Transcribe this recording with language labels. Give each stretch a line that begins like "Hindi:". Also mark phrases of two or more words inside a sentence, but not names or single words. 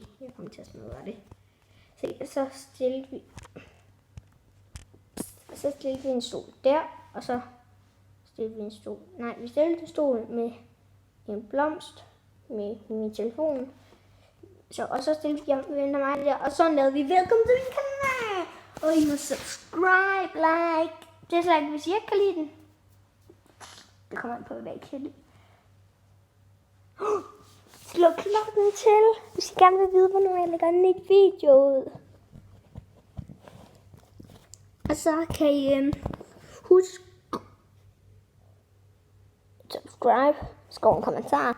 Danish: Jeg kom til at smadre det. Så stillede vi en stol der, og så stillede vi en stol. Nej, vi stillede en stol med en blomst, med min telefon. Og så stillede vi venter mig der, og så lavede vi velkommen til min kanal. Og I må
English: subscribe, like, dislike,
Danish: hvis I ikke kan lide den. Det kommer an på, hvad I kan lide. slå klokken til, hvis I gerne vil vide, hvornår jeg lægger en ny video ud. Og så kan I huske subscribe, skrive en kommentar.